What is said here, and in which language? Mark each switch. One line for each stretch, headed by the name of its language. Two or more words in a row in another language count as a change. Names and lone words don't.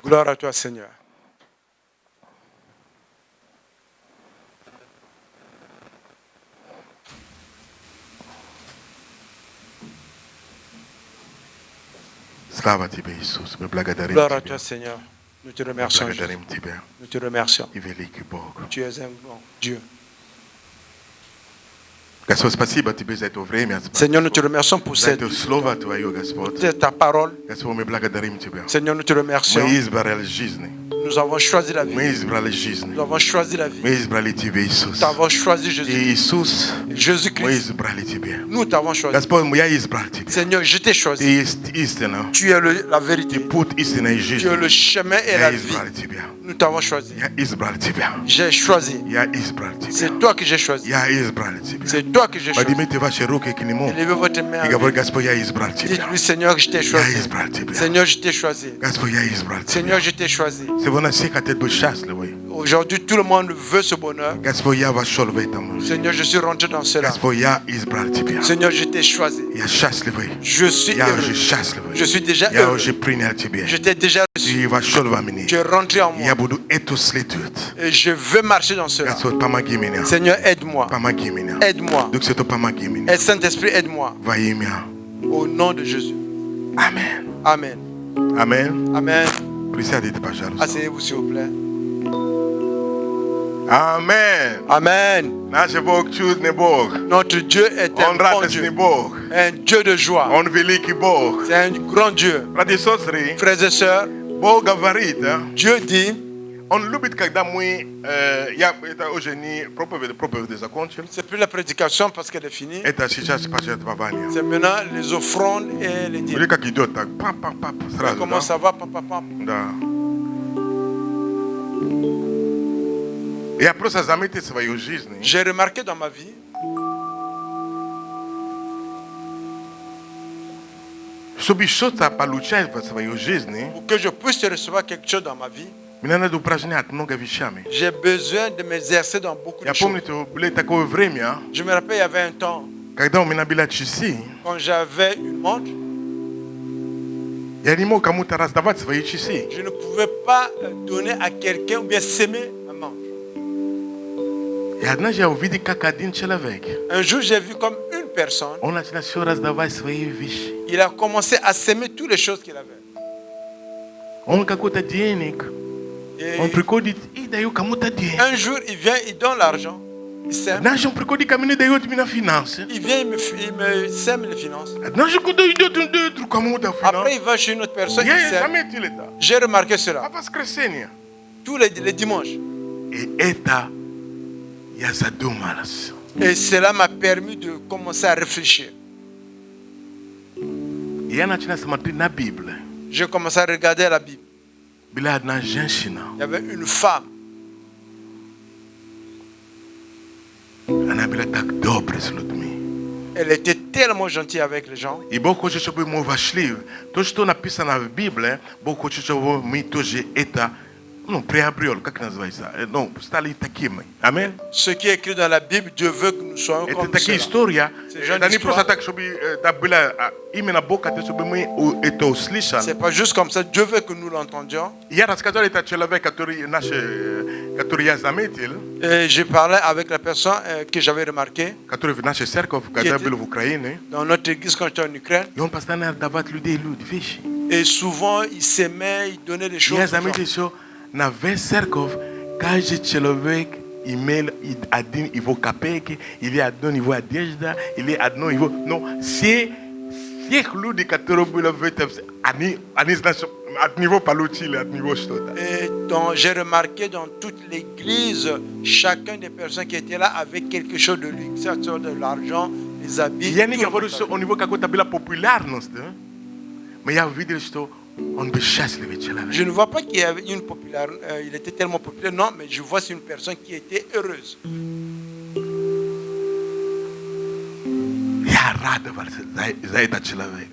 French: Gloire à toi, Seigneur.
Russian: Слава тебе, Иисус. Мы благодарим
French: Gloire à
Russian: тебя.
French: toi, Seigneur. Nous te
Russian: Мы
French: remercions. Jésus.
Russian: благодарим тебя.
French: Nous te remercions.
Russian: И великий Бог.
French: Tu es un bon Dieu.
Russian: Господь, спасибо тебе за это время.
French: Seigneur, nous te remercions pour
Russian: За это слово Твое, Господь.
French: ta parole.
Russian: Господь, мы благодарим Тебя.
French: Seigneur, nous te remercions.
Russian: Мы избрали жизнь.
French: Nous avons choisi la
Russian: Мы
French: vie.
Russian: избрали жизнь.
French: Nous avons choisi la vie.
Russian: Мы избрали Тебя, Иисус.
French: Nous avons choisi
Russian: И
French: Jésus.
Russian: Иисус, мы
French: Jésus-Christ.
Russian: избрали Тебя.
French: Nous t'avons choisi.
Russian: Господь, я избрал Тебя.
French: Seigneur, je t'ai
Russian: Ты
French: choisi.
Russian: есть истина.
French: Tu es la vérité.
Russian: Путь истины и
French: Tu
Russian: жизни.
French: es le chemin et
Russian: Я
French: la vie.
Russian: избрал Тебя.
French: Nous t'avons choisi.
Russian: Я избрал Тебя.
French: J'ai choisi.
Russian: Я избрал Тебя.
French: C'est toi que j'ai choisi.
Russian: Я избрал Тебя.
French: C'est toi que j'ai choisi.
Russian: Поднимите ваши руки к Нему
French: Élevez votre main.
Russian: и говорите: Господь, я избрал Тебя.
French: Dites-lui, Seigneur, que je t'ai
Russian: Я
French: choisi.
Russian: избрал Тебя.
French: Seigneur, je t'ai choisi.
Russian: Господь, я избрал Тебя.
French: Seigneur, je t'ai choisi.
Russian: Сегодня все хотят быть счастливы.
French: Aujourd'hui, tout le monde veut ce bonheur.
Russian: Господь, я вошел в это.
French: Seigneur, je suis rentré dans cela.
Russian: Господь, я избрал Тебя.
French: Seigneur, je t'ai choisi.
Russian: Я счастливый.
French: Je suis
Russian: Я уже
French: heureux.
Russian: счастливый.
French: Je suis déjà
Russian: Я
French: heureux.
Russian: уже принял Тебя.
French: Je t'ai déjà reçu.
Russian: Ты вошел во мне.
French: Tu es rentré en moi.
Russian: Я буду эту следовать.
French: Et je veux marcher dans cela.
Russian: Господь, помоги меня.
French: Seigneur, aide-moi.
Russian: Помоги меня.
French: Aide-moi.
Russian: Дух Святой, помоги меня.
French: Et Saint-Esprit, aide-moi.
Russian: Во имя.
French: Au nom de Jésus. Amen. Amen. Amen. Amen.
Russian: Присядьте, пожалуйста.
French: Asseyez-vous, s'il vous plaît. Amen. Amen.
Russian: Наш Бог чудный Бог.
French: Notre Dieu est un
Russian: Он
French: bon
Russian: радостный
French: Dieu.
Russian: Бог.
French: Un Dieu de joie.
Russian: Он великий Бог.
French: C'est un grand Dieu.
Russian: Братья и сестры,
French: Frères et sœurs,
Russian: Бог говорит,
French: Dieu dit,
Russian: Он любит, когда мы, это уже не проповеди закончил,
French: c'est plus la prédication parce qu'elle est finie.
Russian: это сейчас пожертвование.
French: C'est maintenant les offrandes et les dîmes.
Russian: Или как идет так, пап, сразу,
French: Comment
Russian: да?
French: ça va, papa?
Russian: Да. Я просто заметил в своей жизни,
French: J'ai remarqué dans ma vie,
Russian: чтобы что-то получать в своей жизни,
French: pour que je puisse recevoir quelque chose dans ma vie,
Russian: мне надо упражнять много вещами.
French: j'ai besoin de m'exercer dans beaucoup
Russian: Я
French: de choses.
Russian: помню, это было такое время,
French: Je me rappelle, il y avait un temps,
Russian: когда у меня были часы,
French: quand j'avais une montre,
Russian: я не мог кому-то раздавать свои часы.
French: je ne pouvais pas donner à quelqu'un ou bien s'aimer ma montre.
Russian: И однажды я увидел, как один человек,
French: Un jour, j'ai vu comme une personne,
Russian: он начал все раздавать свои вещи.
French: il a commencé à s'aimer toutes les choses qu'il avait.
Russian: Он какой-то денег,
French: Et
Russian: он приходит и дает кому-то денег.
French: un jour, il vient, il donne l'argent, il sème.
Russian: Однажды он приходит ко мне, дает мне финансы.
French: Il vient, il me sème les finances.
Russian: Однажды куда идет, он дает кому-то
French: Après,
Russian: финансы.
French: il va chez une autre personne, il
Russian: Я
French: sème.
Russian: заметил это.
French: J'ai remarqué
Russian: А
French: cela.
Russian: воскресенье.
French: Tous les dimanches.
Russian: И это я задумался.
French: Et cela m'a permis de commencer à réfléchir.
Russian: И я начал смотреть на Библию.
French: J'ai commencé à regarder la Bible.
Russian: Была одна женщина.
French: Il y avait une femme.
Russian: Она была так добрая с людьми.
French: Elle était tellement gentille avec les gens.
Russian: И Бог хочет, чтобы мы вошли. То, что написано в Библии, Бог хочет, чтобы мы тоже это приобрели, как называется, стали такими. Аминь.
French: Ce qui est écrit dans la Bible, Dieu veut que nous soyons
Russian: Это
French: comme
Russian: такие
French: cela.
Russian: истории.
French: C'est genre
Russian: Это не
French: d'histoire.
Russian: просто так, чтобы это было именно Бог хотел, чтобы мы это услышали.
French: C'est pas juste comme ça. Dieu veut que nous l'entendions.
Russian: Я рассказал это человек, который я заметил,
French: Et j'ai parlé avec la personne que j'avais remarqué
Russian: который в нашей церкви, когда я был в Украине.
French: dans notre église quand j'étais en Ukraine.
Russian: И он постоянно давал людей вещи.
French: Et souvent, il s'aimait, il donnait des choses.
Russian: Я
French: aux gens.
Russian: заметил, что на весь церковь каждый человек имел один его копейки, или одно его одежда, или одно его... Но все люди, которые были в этом, они от него получили, от него что-то.
French: Et j'ai remarqué dans toute l'église, chacun des personnes qui étaient là avait quelque chose de lui, que ce soit de l'argent, des habits.
Russian: Я не
French: tout le
Russian: говорю,
French: monde
Russian: что у него какая-то была популярность, но я увидел, что он был счастливый человек.
French: Je ne vois pas qu'il y avait une popularité, il était tellement populaire, non, mais je vois c'est une personne qui était heureuse.
Russian: Я радовался за этот человек.